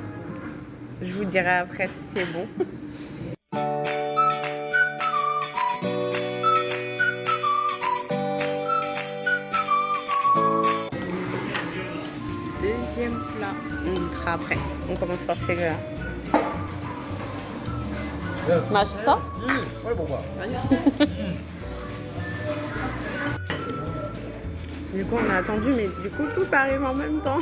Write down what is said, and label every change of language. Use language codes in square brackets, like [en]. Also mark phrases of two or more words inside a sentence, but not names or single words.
[fr] Je vous dirai après si c'est bon. Deuxième plat, on goûtera après. On commence par celui-là. [ko] 맛있어? 빨리 먹어봐. [fr] Du coup, on a attendu, mais du coup, tout arrive en même temps.